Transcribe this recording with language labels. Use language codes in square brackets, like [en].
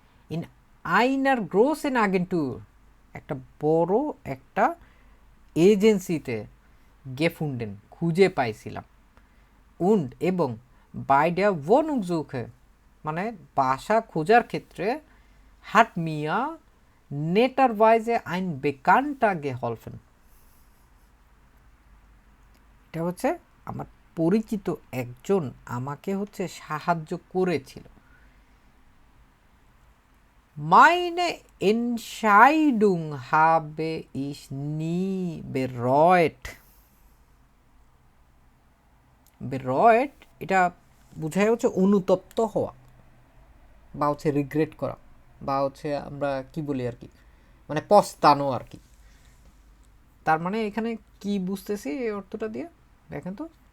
[bn] In আইনার gross N আগেন্টুর, একটা বড় একটা এজেন্সিতে গেফুন্ডেন, খুঁজে পাইছিলাম, উন্ড এবং বাইডা ওয়নুংজুকে, মানে বাসা খোঁজার ক্ষেত্রে, হাট মিয়া নেটারওয়াইজে আইন বেকানটা গেহলফেন, এটা হচ্ছে আমার পরিচিত একজন আমাকে হচ্ছে সাহায্য করেছিল। [de] Meine Entscheidung habe ich nie bereut. [bn] bereut এটা বোঝায় হচ্ছে অনুতপ্ত হওয়া, বা হচ্ছে রিগ্রেট করা, বা হচ্ছে আমরা কি বলি আর কি, মানে পস্তানো আর কি। তার মানে এখানে কি বুঝতেছি এই অর্থটা দিয়ে দেখেন তো।